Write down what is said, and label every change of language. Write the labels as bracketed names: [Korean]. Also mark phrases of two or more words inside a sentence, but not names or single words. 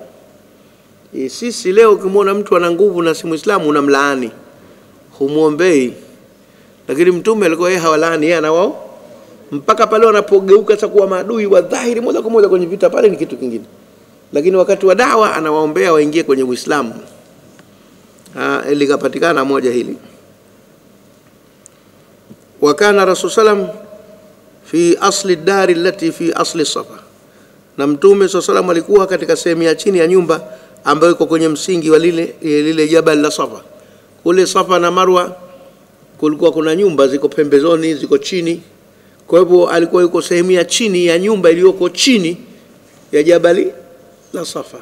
[Swahili] Sisi leo ukimwona mtu ana nguvu na si Muislamu unamlaani, humuombei. Lakini Mtume alikuwa yeye hawalaani, yeye na wao mpaka pale wanapogeuka sasa kuwa maadui wa dhahiri moja kwa moja kwenye vita, pale ni kitu kingine. Lakini wakati wa da'wa anawaombea waingie kwenye Uislamu. Likapatikana moja hili. [Arabic] وكان الرسول سلم في أصل الدار التي في أصل الصفا, [Swahili] na Mtume sallam alikuwa katika sehemu ya chini ya nyumba ambayo iko kwenye msingi wa lile jabal la Safa. Kule Safa na Marwa kulikuwa kuna nyumba ziko pembezoni, ziko chini. Kwa hivyo alikuwa yuko sehemu ya chini ya nyumba iliyoko chini ya jabali la Safa.